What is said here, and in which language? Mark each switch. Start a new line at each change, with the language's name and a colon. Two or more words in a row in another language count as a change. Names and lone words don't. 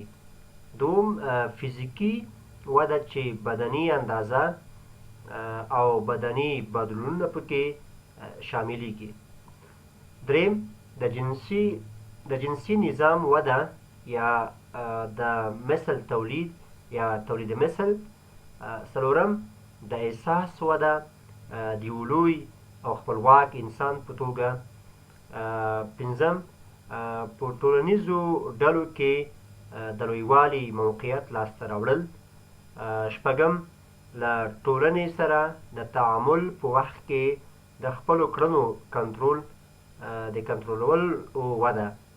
Pashto: دوم فزیکي وده چې بدني اندازه او بدني بدلونونه پکې شاملیږي. دریم د جنسي نظام وده یا د مثل تولید یا تولید مثل. څلورم د احساس وده د یو لوی او خپلواک انسان په توګه. پنځم په ټولنیزو ډلو کې د لویوالي موقعیت لاسته راوړل. شپږم له ټولنې سره د تعامل په وخت کې د خپلو کړنو کنټرولول وده.